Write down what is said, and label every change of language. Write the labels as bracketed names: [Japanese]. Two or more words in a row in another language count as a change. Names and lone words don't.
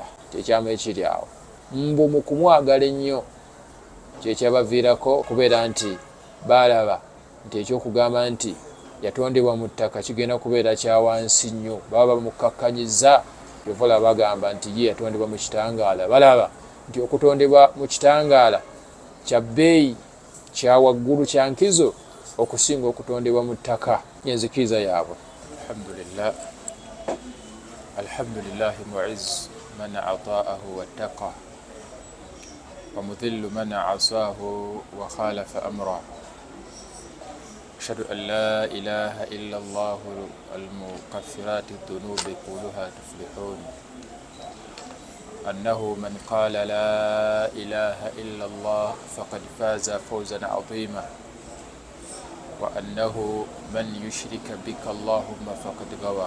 [Ganda] Kyekyamu ekiri awo mbu mu kumwagala ennyo kyekyabaviirako okubeera nti baalaba nti ekyokugamba nti yatondebwa mu ttaka kigenda kubeera kya wansi nnyo, baba bamukkakkanyizza. Yovola bagamba nti ye yatondebwa mu kitangaala, balaba nti okutondebwa mu kitangaala kya bbeeyi, kya waggulu, kya nkizo okusinga okutondebwa mu ttaka. Enzikiriza yaabwe. [Arabic] الحمد لله معز من أطاعه واتقى ومذل من عصاه وخالف أمره. أشهد أن لا إله إلا الله المكفرات الذنوب كلها تفلحون، أنه من قال لا إله إلا الله فقد فاز فوزا عظيما، وأنه من يشرك بك اللهم فقد غوى.